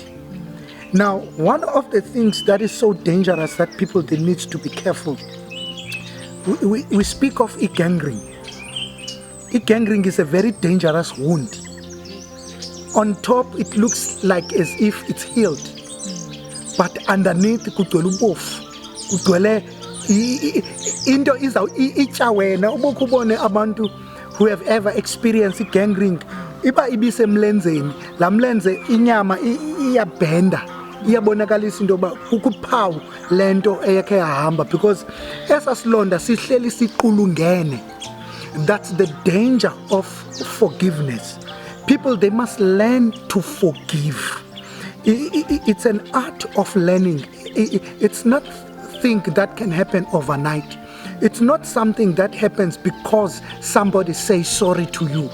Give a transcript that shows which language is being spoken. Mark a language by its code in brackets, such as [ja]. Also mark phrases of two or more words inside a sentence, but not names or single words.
[en] Now, one of the things that is so dangerous that people they need to be careful, we speak of gangrene. Gangrene is a very dangerous wound. On top, it looks like as if it's healed, but underneath, [xh] into iza wena ubukubone abantu [en] who have ever experienced gangrene [xh] iba ibise emlenzeni la mlenze inyama iyabhenda iyabonakalisa into ba ukuphawu lento eyakhe yahamba because esasilonda sihleli siqulungene. [en] That's the danger of forgiveness. People, they must learn to forgive. It's an art of learning. It's not thing that can happen overnight. It's not something that happens because somebody says sorry to you.